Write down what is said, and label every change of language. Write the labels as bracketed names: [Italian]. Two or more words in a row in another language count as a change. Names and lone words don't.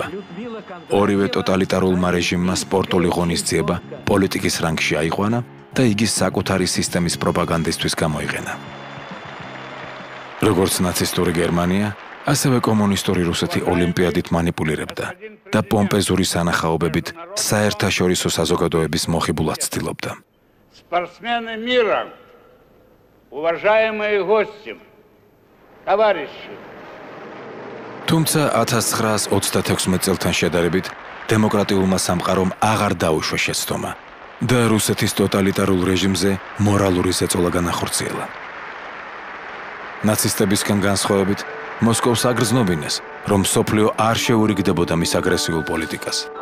[Georgian] ორივე ტოტალიტარულმა რეჟიმმა სპორტული ღონისძიება პოლიტიკის რანგში აიყვანა და იგი საკუთარი სისტემის პროპაგანდისთვის გამოიყენა. როგორც ნაცისტური გერმანია, ასევე კომუნისტური რუსეთი ოლიმპიადით манипуლირებდა და პომპეზური სანახაობებით საერთაშორისო საზოგადოების მოხიბულად ცდილობდა. [Russian] Спортсмены мира, уважаемые гости, товарищи. [Georgian] თუმცა 1936 წელთან შედარებით დემოკრატიულმა სამყარომ აღარ დაუშვა შეცდომა და რუსეთის ტოტალიტარულ რეჟიმზე მორალური ზეწოლა განახორციელა. ნაცისტებისგან განსხვავებით, მოსკოვს აგრძნობინეს, რომ მსოფლიო არ შეურიგდებოდა მის აგრესიულ პოლიტიკას.